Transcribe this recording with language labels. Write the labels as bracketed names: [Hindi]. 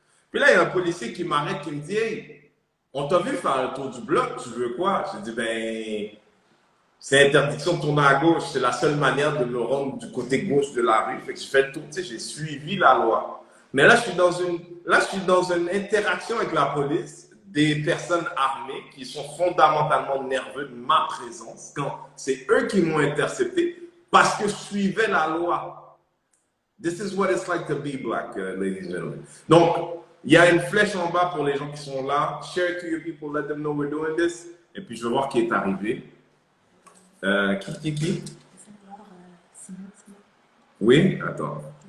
[French] Puis là, il y a un policier qui m'arrête, qui me dit « Hey, on t'a vu faire le tour du bloc, tu veux quoi? » Je dis « Ben, c'est interdiction de tourner à gauche, c'est la seule manière de me rendre du côté gauche de la rue. » Fait que je fais le tour, tu sais, j'ai suivi la loi. Mais là, je suis dans une interaction avec la police, des personnes armées qui sont fondamentalement nerveux de ma présence quand c'est eux qui m'ont intercepté parce que je suivais la loi. [English] This is what it's like to be black, ladies and gentlemen. [French] Donc, il y a une flèche en bas pour les gens qui sont là. [English] Share it to your people, let them know we're doing this. [French] Et puis, je vais voir qui est arrivé. Qui? Oui, attends.